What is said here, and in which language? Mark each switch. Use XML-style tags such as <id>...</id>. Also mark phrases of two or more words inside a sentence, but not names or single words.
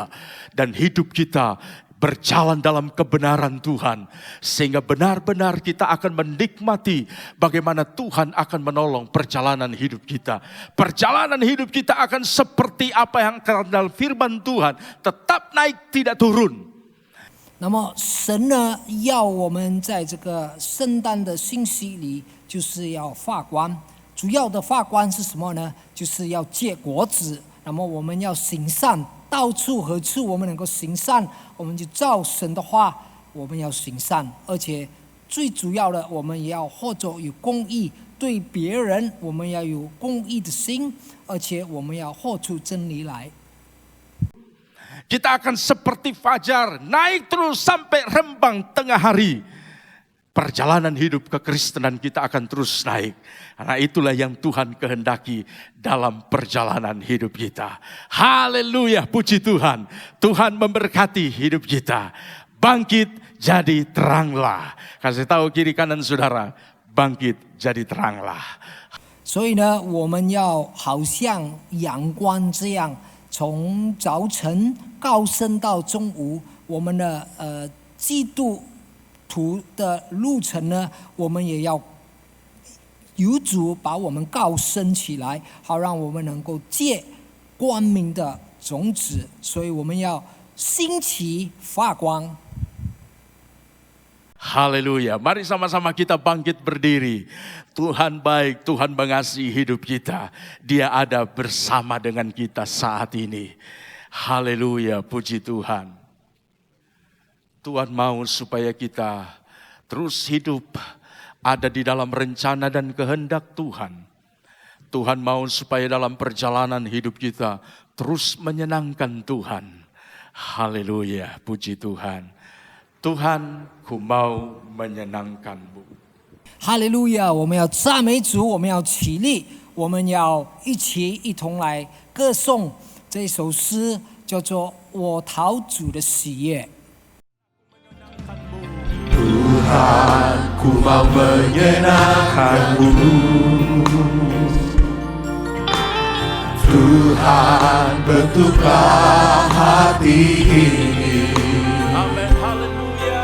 <id>Dan hidup kita berjalan dalam kebenaran Tuhan. Sehingga benar-benar kita akan menikmati bagaimana Tuhan akan menolong perjalanan hidup kita. Perjalanan hidup kita akan seperti apa yang dalam firman Tuhan. Tetap naik, tidak turun.</id> <zh>那么神呢，要我们在这个圣诞的信息里，就是要发光。主要的发光是什么呢？就是要结果子。那么我们要行善，到处何处我们能够行善，我们就照神的话，我们要行善。而且最主要的，我们也要或者有公义，对别人我们要有公义的心，而且我们要活出真理来。</zh> <id>Kita akan seperti fajar, naik terus sampai rembang tengah hari. Perjalanan hidup kekristenan kita akan terus naik. Karena itulah yang Tuhan kehendaki dalam perjalanan hidup kita. Haleluya, puji Tuhan. Tuhan memberkati hidup kita. Bangkit jadi teranglah. Kasih tahu kiri kanan saudara, bangkit jadi teranglah.</id> <zh>所以呢，我们要好像阳光这样。从早晨高升到中午，我们的基督徒的路程呢，我们也要由主把我们高升起来，好让我们能够结光明的种子。所以我们要兴起发光。</zh> <id>Haleluya, mari sama-sama kita bangkit berdiri. Tuhan baik, Tuhan mengasihi hidup kita. Dia ada bersama dengan kita saat ini. Haleluya, puji Tuhan. Tuhan mau supaya kita terus hidup ada di dalam rencana dan kehendak Tuhan. Tuhan mau supaya dalam perjalanan hidup kita terus menyenangkan Tuhan. Haleluya, puji Tuhan. Tuhan, ku mau menyenangkanmu.</id> <zh>哈利路亚！我们要赞美主，我们要起立，我们要一同来歌颂这首诗，叫做《我讨主的喜悦》。</zh> <id>Tuhan, ku mau menyenangkanmu. Tuhan, bentuklah hati ini. Amin, haleluya.</id>